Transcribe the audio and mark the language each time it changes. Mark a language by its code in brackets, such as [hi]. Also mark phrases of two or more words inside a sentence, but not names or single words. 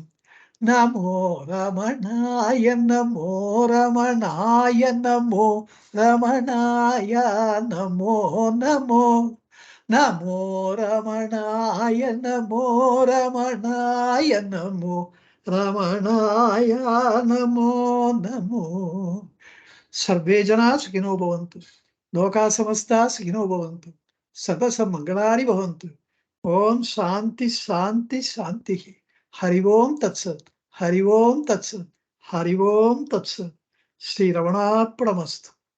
[sa] नमो रमणाय नमो रमणाय नमो रमणाय नमो नमो नमो रमणाय नमो रमणाय नमो रमणाय नमो नमो. सर्वे जना सुखिनो भवन्तु। लोका समस्ता सुखिनो भवन्तु. லோகா சமஸ்தா சுகினோ பவந்து. सर्व मङ्गलानि भवन्तु। ॐ शान्तिः शान्तिः शान्तिः. हरि ॐ तत्सत्। हरि ॐ तत्सत्. हरि ॐ तत्सत्। श्री रमणार्पणमस्तु.